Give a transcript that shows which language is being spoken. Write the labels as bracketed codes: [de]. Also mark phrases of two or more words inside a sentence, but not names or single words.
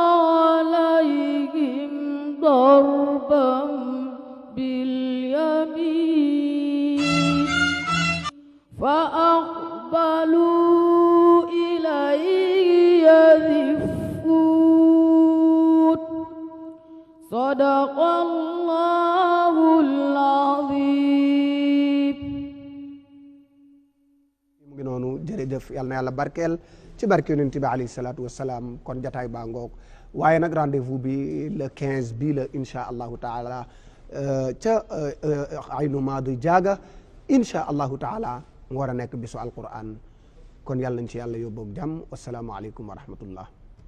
[ar] عليهم ضربا باليمين فأقبلوا إليه يزفون صدق الله العظيم. [wo] mu ngi noonu jërëjëf yal na yàlla barkeel ci barke yonent bi [ar] عليه الصلاة والسلام [wo] kon jataay baa ngoog waaye nag rendez-vous bi le 15 bii la [ar] إن شاء الله تعالى [wo] ca aynu maadu jaaga [ar] إن شاء الله تعالى [wo] mu war a nekk bisu alquran kon yàlla nañ ci yàlla yóbboog jàmm [ar] والسلام عليكم ورحمة الله